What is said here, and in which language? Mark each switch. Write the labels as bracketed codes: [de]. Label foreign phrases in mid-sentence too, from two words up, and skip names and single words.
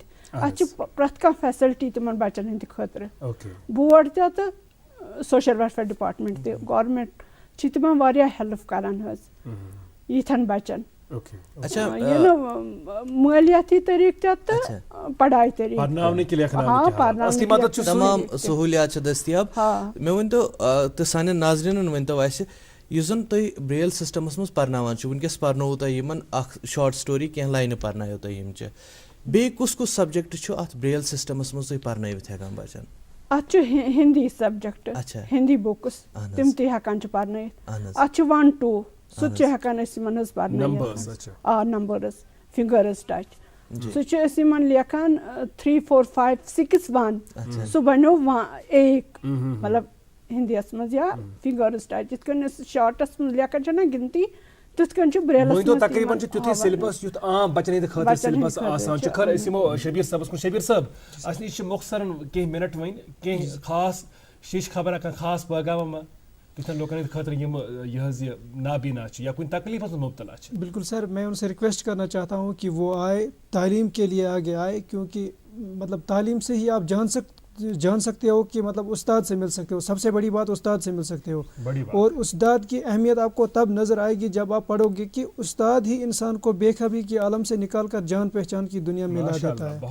[ks] اتھ چھِ پرٛٮ۪تھ کانٛہہ فیسلٹی تِمن بچن ہٕنٛدِ خٲطرٕ, بورڈ تہِ تہٕ سوشل ویلفیر ڈپارٹمنٹ تہِ, گورمنٹ چھِ تِمن واریاہ ہیلپ کران حظ یِتھٮ۪ن بچن. یہ مالیاتی طریقہ تہٕ پڑھائی طریقہ, تمام سہولیات چھِ دٔستیاب. مےٚ ؤنۍتو تہٕ سانٮ۪ن ناظریٖنن ؤنۍتو اَسہِ, یُس زن تُہۍ بریل سسٹمس منٛز پرناوان چھِو, ؤنکیٚس پرنووُ تۄہہِ یِمن اکھ [en] short story, [ks] کینٛہہ لاینہٕ پرنایو تۄہہِ یِمچہِ, بیٚیہِ کُس کُس سبجیکٹ چھُ اتھ بریل سسٹمس منٛز تُہۍ پرنٲوِتھ ہٮ۪کان بچن؟ اتھ چھُ [en] Hindi subject, Hindi books [ks] تِم تہِ ہٮ۪کان چھِ پرنٲیِتھ. اتھ چھُ 1-2 سُہ تہِ چھِ ہٮ۪کان أسۍ یِمن حظ پرنٲیِتھ. [en] numbers, figures touch, [ks] سُہ چھِ أسۍ یِمن لیکھان 3 4 5 6 1, سُہ بنیو 1 مطلب ہندیس منٛز, یا [en] figures touch, [ks] یِتھ کٔنۍ أسۍ شارٹس منٛز لیکھان چھِ نا گنتی, تِتھ کٔنۍ چھُ بریلس منٛز تقریباً تیُتھُے سیلبس یُتھ عام بچن ہٕنٛدِ خٲطرٕ سیلبس آسان چھُ. خٲر أسۍ یِمو شبیٖر صٲبس کُن. شبیٖر صٲب, اَسہِ نِش چھِ مۄخصرن کینٛہہ مِنٹ وۄنۍ, کینٛہہ خاص شیٖش خبرا کانٛہہ خاص پیغامہ تِتھٮ۪ن لوٗکن ہٕنٛدِ خٲطرٕ یِم یہِ حظ یہِ نابینا چھِ یا کُنہِ تکلیٖفس منٛز مبتلا چھِ؟ [ur] بالکل سر, میں ان سے ریکویسٹ کرنا چاہتا ہوں کہ وہ آئے, تعلیم کے لیے آگے آئے, کیونکہ مطلب تعلیم سے ہی آپ جان سکتے ہو کہ مطلب استاد سے مل سکتے ہو. سب سے بڑی بات استاد سے مل سکتے ہو, اور استاد کی اہمیت آپ کو تب نظر آئے گی جب آپ پڑھو گے کہ استاد ہی انسان کو بے خبری کے عالم سے نکال کر جان پہچان کی دنیا میں لا دیتا ہے.